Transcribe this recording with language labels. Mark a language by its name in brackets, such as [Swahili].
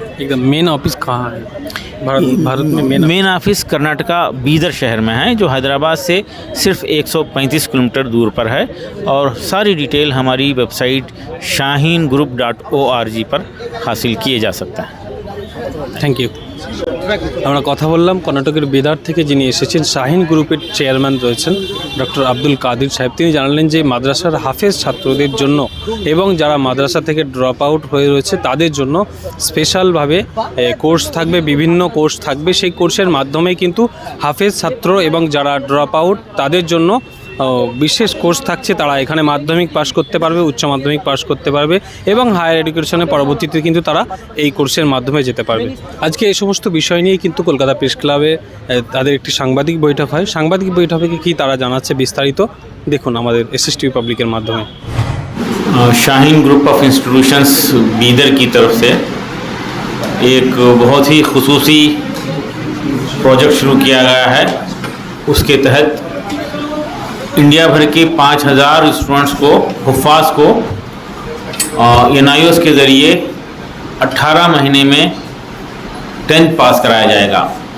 [Hindi] एकदम main office कहाँ है भारत में? मेन ऑफिस कर्नाटका बीदर शहर में है, जो हैदराबाद से सिर्फ 135 किलोमीटर दूर पर है। और सारी डिटेल हमारी वेबसाइट shahinGroup.org पर हासिल किए जा सकता है। [English] Thank you. [Bangla] আমরা কথা বললাম কর্ণাটকের বিদার থেকে যিনি এসেছেন, শাহিন গ্রুপের চেয়ারম্যান রয়েছেন ডক্টর আব্দুল কাদির সাহেব। তিনি জানালেন যে মাদ্রাসার হাফেজ ছাত্রদের জন্য এবং যারা মাদ্রাসা থেকে ড্রপ আউট হয়ে রয়েছে তাদের জন্য স্পেশালভাবে কোর্স থাকবে, বিভিন্ন কোর্স থাকবে। সেই কোর্সের মাধ্যমেই কিন্তু হাফেজ ছাত্র এবং যারা ড্রপ আউট তাদের জন্য বিশেষ কোর্স থাকছে। তারা এখানে মাধ্যমিক পাশ করতে পারবে, উচ্চ মাধ্যমিক পাশ করতে পারবে এবং হায়ার এডুকেশনে পরবর্তীতে কিন্তু তারা এই কোর্সের মাধ্যমে যেতে পারবে। আজকে এই সমস্ত বিষয় নিয়েই কিন্তু কলকাতা প্রেস ক্লাবে তাদের একটি সাংবাদিক বৈঠক হয়। সাংবাদিক বৈঠকে কি তারা জানাচ্ছে বিস্তারিত দেখুন আমাদের SSTV পাবলিকের মাধ্যমে। [Hindi] Shaheen group of institutions Bidar की तरफ से एक बहुत ही खुसूसी प्रोजेक्ट शुरू किया गया है। उसके तहत इंडिया भर के 5000 स्टूडेंट्स को, हुफ़ाज़ को NIOS के ज़रिए 18 महीने में 10th पास कराया जाएगा।